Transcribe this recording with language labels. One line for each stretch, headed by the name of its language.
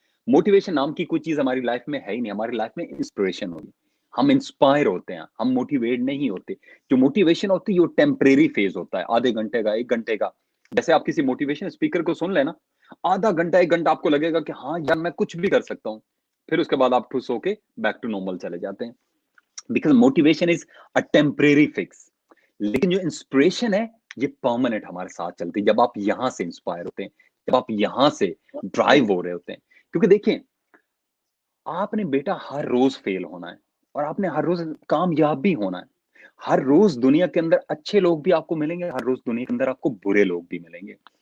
Urdu: Motivation نام کی کوئی چیز ہماری لائف میں ہے ہی نہیں. ہماری لائف میں انسپریشن ہوگی، ہم انسپائر ہوتے ہیں، ہم موٹیویٹ نہیں ہوتے. جو موٹیویشن ہوتی ہے وہ ٹیمپریری فیز ہوتا ہے، آدھے گھنٹے کا، 1 گھنٹے کا. جیسے آپ کسی موٹیویشن اسپیکر کو سن لینا، آدھا گھنٹہ 1 گھنٹہ آپ کو لگے گا کہ ہاں یار میں کچھ بھی کر سکتا ہوں، پھر اس کے بعد آپ ٹھوس ہو کے
English: back to normal
Urdu: چلے جاتے ہیں.
English: Because motivation is a temporary fix.
Urdu: لیکن جو انسپریشن ہے یہ پرماننٹ ہمارے ساتھ چلتی ہے، جب آپ یہاں سے انسپائر ہوتے ہیں، جب آپ یہاں سے ڈرائیو ہو رہے ہوتے ہیں. کیونکہ دیکھیں، آپ نے بیٹا ہر روز فیل ہونا ہے اور آپ نے ہر روز کامیاب بھی ہونا ہے. ہر روز دنیا کے اندر اچھے لوگ بھی آپ کو ملیں گے، ہر روز دنیا کے اندر آپ کو برے لوگ بھی ملیں گے.